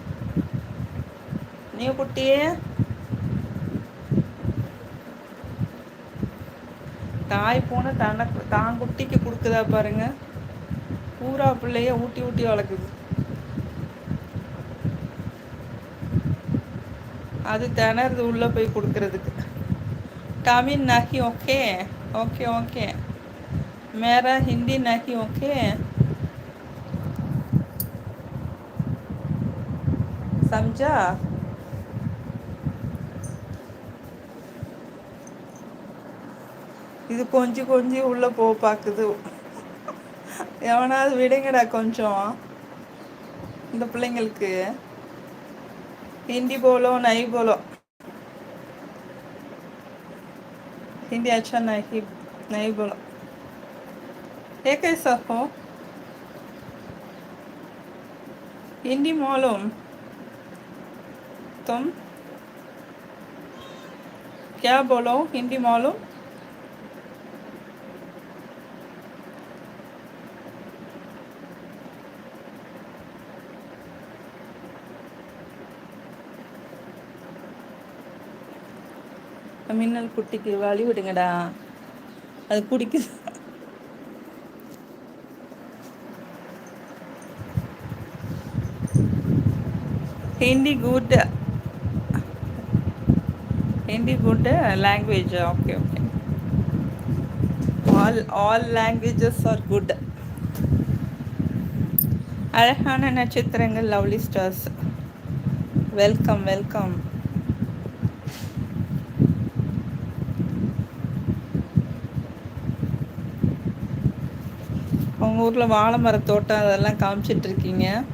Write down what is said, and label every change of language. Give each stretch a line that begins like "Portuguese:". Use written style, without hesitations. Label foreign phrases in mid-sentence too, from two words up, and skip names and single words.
Tamil: நீ குட்டி தாய் போன தான் குட்டிக்கு கொடுக்குதா பாருங்க. பூரா பிள்ளைய ஊட்டி ஊட்டி வளர்க்குது. அது திணறுது உள்ளே போய் கொடுக்கறதுக்கு.
Hindi: तमिल नहीं
English: okay, okay okay,
Hindi: मेरा हिंदी नहीं ओके, समझा?
Tamil: இது கொஞ்சம் கொஞ்சம் உள்ளே போக பார்க்குது. எவனாவது விடுங்கடா கொஞ்சம். இந்த பிள்ளைங்களுக்கு
Hindi: हिंदी बोलो, नहीं बोलो, हिंदी अच्छा नहीं बोलो। ये कैसा हो? हिंदी मालूम तुम? क्या बोलो? हिंदी मालूम?
Tamil: மின்னல் குட்டிக்கு வழி விடுங்கடா, அது குடிக்குது.
English: Hindi good, Hindi good language. Okay okay, all languages are good.
Tamil: அழகான நட்சத்திரங்கள்,
English: lovely stars, welcome welcome.
Tamil: உங்கள் ஊரில் வாழை மரத்தோட்டம் அதெல்லாம் காமிச்சிட்ருக்கீங்க.